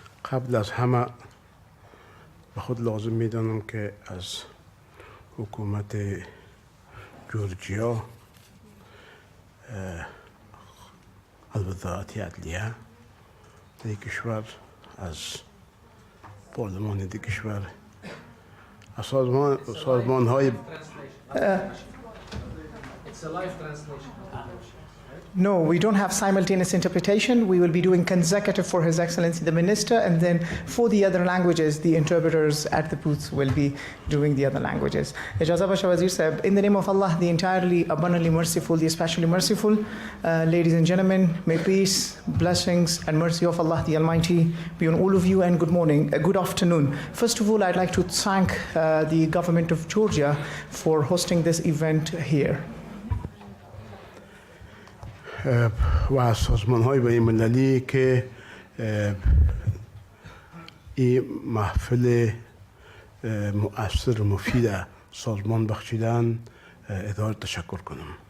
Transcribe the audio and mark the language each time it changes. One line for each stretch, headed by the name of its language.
Persian: قبل از همه به خود لازم میدانم که از حکومت جورجیا، از وزارت عدلیه در کشور، از پارلمان در کشور، از سازمان های
English: It's a live translation. No, we don't have simultaneous interpretation. We will be doing consecutive for His Excellency the Minister, and then for the other languages, the interpreters at the booths will be doing the other languages.
Persian: Ijazah Basha Wazir Sahib,
English: in the name of Allah, the entirely abundantly merciful, the especially merciful, ladies and gentlemen, may peace, blessings, and mercy of Allah the Almighty be on all of you, and good morning, good afternoon. First of all, I'd like to thank the government of Georgia for hosting this event here.
Persian: و از سازمان‌های بین‌المللی که این محفل مؤثر و مفید سازمان بخشیدن اداره تشکر کنم.